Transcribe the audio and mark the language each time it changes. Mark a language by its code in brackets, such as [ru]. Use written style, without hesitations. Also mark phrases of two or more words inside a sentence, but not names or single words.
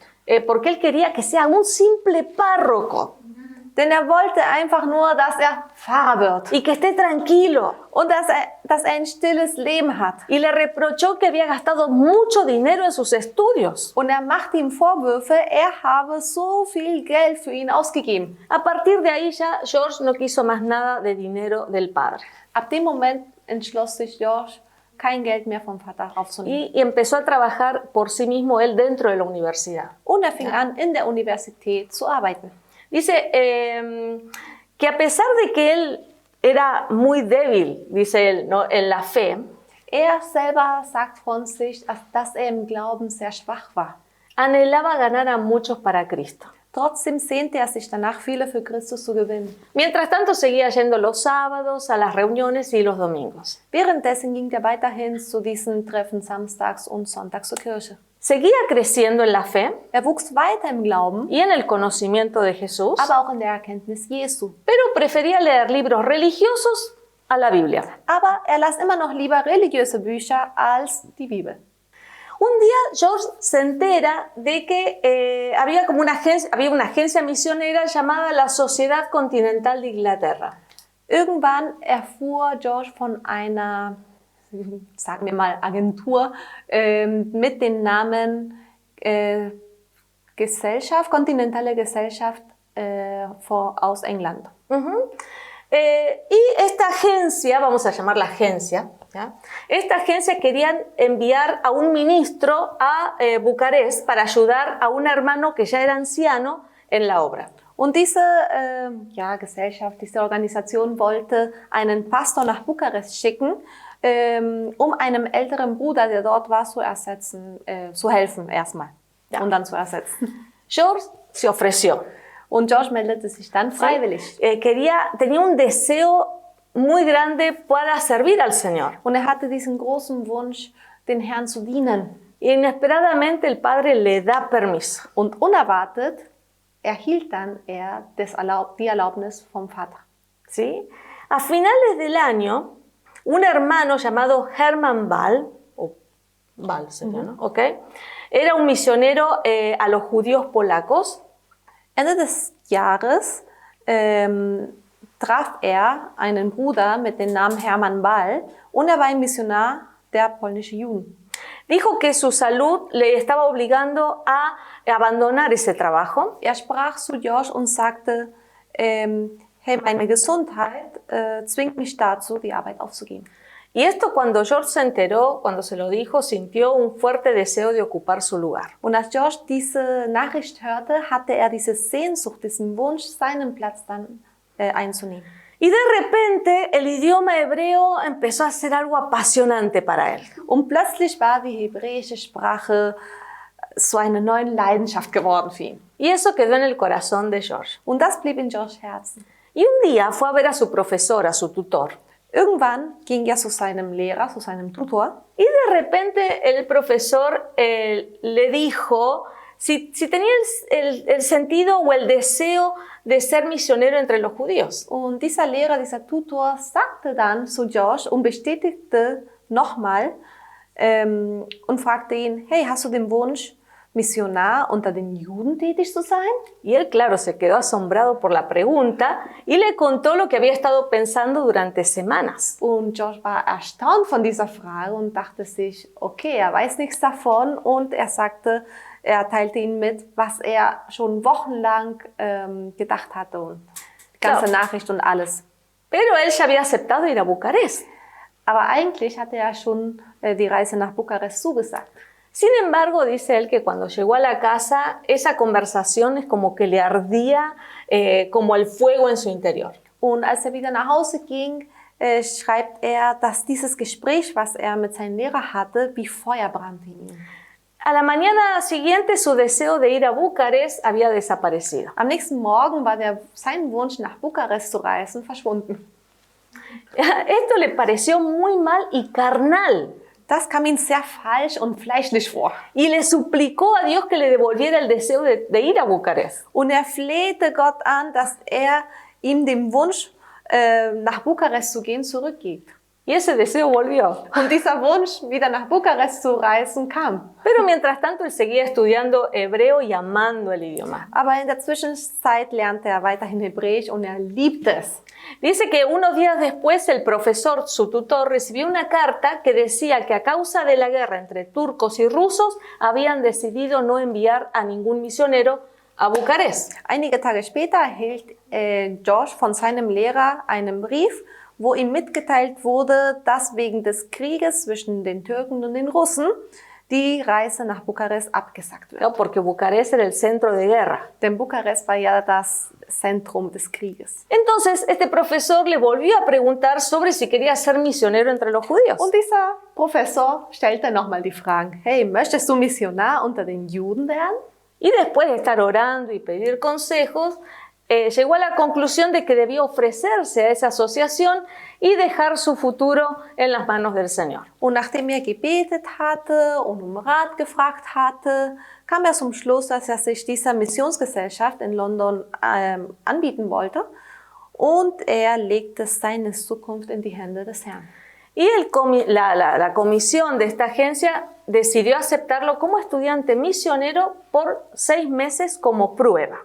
[es] porque él quería que sea un simple párroco [de] Denn er wollte einfach nur, dass er Pfarrer wird [es] y que esté tranquilo. [de] und dass er ein stilles Leben hat. [es] Y le reprochó que había gastado mucho dinero en sus estudios. [de] Und er machte ihm Vorwürfe, er habe so viel Geld für ihn ausgegeben. [es] A partir de ahí ya George no quiso más nada de dinero del padre. [de] Ab dem Moment entschloss sich George, kein Geld mehr vom Vater aufzunehmen. [es] Y empezó a trabajar por sí mismo él dentro de la universidad. [de] Und er fing an, in der Universität zu arbeiten. [es] Dice que a pesar de que él era muy débil, dice él, ¿no?, en la fe, [de] Er selber sagt von sich, dass er im Glauben sehr schwach war. [es] anhelaba ganar a muchos para Cristo. [de] Trotzdem sehnte er sich danach, viele für Christus zu gewinnen. [es] Mientras tanto seguía yendo los sábados, a las reuniones y los domingos. [de] Währenddessen ging er weiterhin zu diesen Treffen samstags und sonntags zur Kirche. [es] Seguía creciendo en la fe [de] Er wuchs weiter im Glauben, [es] y en el conocimiento de Jesús, [de] aber auch in der Erkenntnis Jesu. [es] pero prefería leer libros religiosos a la Biblia. [de] Aber er las immer noch lieber religiöse Bücher als die Bibel. [es] Un día George se entera de que había una agencia misionera llamada la Sociedad Continental de Inglaterra. [de] Irgendwann erfuhr George von einer, sagen wir mal, Agentur mit dem Namen Kontinentale Gesellschaft aus England. [es] Y esta agencia, vamos a llamarla agencia, ¿ya? Esta agencia querían enviar a un ministro a Bucarest para ayudar a un hermano que ya era anciano en la obra. [de] Und diese Gesellschaft, diese Organisation wollte einen Pastor nach Bukarest schicken, um einem älteren Bruder, der dort war, zu helfen erstmal und dann zu ersetzen. [es] George se ofreció. [de] Und George meldete sich dann freiwillig. [es] Tenía un deseo muy grande para servir al Señor. [de] Und er hatte diesen großen Wunsch, den Herrn zu dienen. [es] Y inesperadamente el padre le da permiso. [de] Und unerwartet erhielt dann er die Erlaubnis vom Vater. [es] ¿Sí? A finales del año, un hermano llamado Hermann Ball, o Ball sería, ¿no? Okay. Era un misionero a los judíos polacos. [de] Ende des Jahres traf einen Bruder mit dem Namen Hermann Ball und war ein Missionar der polnischen Juden. [es] Dijo que su salud le estaba obligando a abandonar ese trabajo. [de] Sprach zu Josh und sagte, hey, meine Gesundheit zwingt mich dazu, die Arbeit aufzugeben. [es] Y esto cuando George se enteró, cuando se lo dijo, sintió un fuerte deseo de ocupar su lugar. [de] Und als Josh diese Nachricht hörte, hatte diese Sehnsucht, diesen Wunsch, seinen Platz dann einzunehmen. [es] Y de repente el idioma hebreo empezó a ser algo apasionante para él. [de] Und plötzlich war die hebräische Sprache so eine neue Leidenschaft geworden für ihn. [es] Y eso quedó en el corazón de George. [de] Und das blieb in Georges Herzen. [es] Y un día fue a ver a su profesor, a su tutor. [de] Irgendwann ging zu seinem Lehrer, zu seinem Tutor. [es] Y de repente el profesor le dijo si tenía el sentido o el deseo de ser misionero entre los judíos. [de] Und dieser Lehrer, dieser Tutor sagte dann zu Josh und bestätigte nochmal und fragte ihn, hey, hast du den Wunsch, Missionar unter den Juden tätig zu sein? [es] Y él, claro, se quedó asombrado por la pregunta y le contó lo que había estado pensando durante semanas. [de] Und Josh war erstaunt von dieser Frage und dachte sich, okay, weiß nichts davon, und er teilte ihm mit, was schon wochenlang gedacht hatte und die ganze Nachricht und alles. [es] Pero él ya había aceptado ir a Bucarest. [de] Aber eigentlich hatte schon die Reise nach Bukarest zugesagt. [es] Sin embargo, dice él que cuando llegó a la casa, esa conversación es como que le ardía como el fuego en su interior. [de] Und als wieder nach Hause ging, schreibt dass dieses Gespräch, was mit seinem Lehrer hatte, wie Feuer brannte in ihm. [es] A la mañana siguiente, su deseo de ir a Bucarest había desaparecido. [de] Am nächsten Morgen war sein Wunsch, nach Bukarest zu reisen, verschwunden. [es] Esto le pareció muy mal y carnal. [de] Das kam ihm sehr falsch und fleischlich vor. [es] Y le suplicó a Dios que le devolviera el deseo de ir a Bucarest. [de] Und flehte Gott an, dass ihm den Wunsch, nach Bukarest zu gehen, zurückgibt. [es] Y ese deseo volvió. [de] Und dieser Wunsch, wieder nach Bukarest zu reisen, kam. [es] Pero mientras tanto, él seguía estudiando hebreo y amando el idioma. [de] Aber in der Zwischenzeit lernte weiterhin Hebräisch und liebte es. [es] Dice que unos días después el profesor, su tutor, recibió una carta que decía que a causa de la guerra entre turcos y rusos habían decidido no enviar a ningún misionero a Bucarest. [de] Einige Tage später erhielt Josh von seinem Lehrer einen Brief, wo ihm mitgeteilt wurde, dass wegen des Krieges zwischen den Türken und den Russen die Reise nach Bukarest abgesagt wird. [es] No, porque Bucarest era el centro de guerra. [de] Denn Bukarest war ja das Zentrum des Krieges. [es] Entonces, este profesor le volvió a preguntar sobre si quería ser misionero entre los judíos. [de] Und dieser Professor stellte nochmal die Fragen. Hey, möchtest du Missionar unter den Juden werden? [es] Y después de estar orando y pedir consejos, llegó a la conclusión de que debía ofrecerse a esa asociación y dejar su futuro en las manos del Señor. [de] Und nachdem gebetet hatte und Rat gefragt hatte, kam zum Schluss, dass sich dieser Missionsgesellschaft in London anbieten wollte, und legte seine Zukunft in die Hände des Herrn. [es] Y la comisión de esta agencia decidió aceptarlo como estudiante misionero por 6 meses como prueba.